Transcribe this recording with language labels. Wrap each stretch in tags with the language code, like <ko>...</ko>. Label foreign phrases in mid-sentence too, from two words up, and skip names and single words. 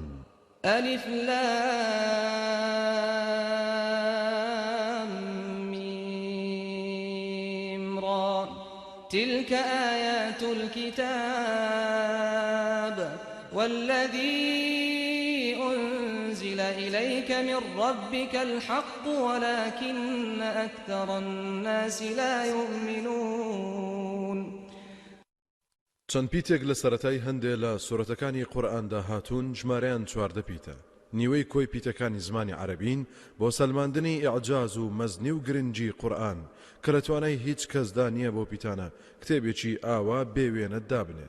<ar>ألف لام ميم را تلك آيات الكتاب والذي أنزل إليك من ربك الحق ولكن أكثر الناس لا يؤمنون.</ar> <ckb>چەند پیتێک لە سەرەتای هەندێ لە سورەتەکانی قورئاندا هاتوون ژمارەیان 14 پیتە. نیوەی کۆی پیتەکانی زمانی عەرەبین بۆ سەلماندنی ئیعجاز و مەزنی و گرنگی قورئان کە لە توانای هیچ کەسدا نییە بۆ پیتانە کتێبێکی ئاوا بێوێنە دابنێت.</ckb>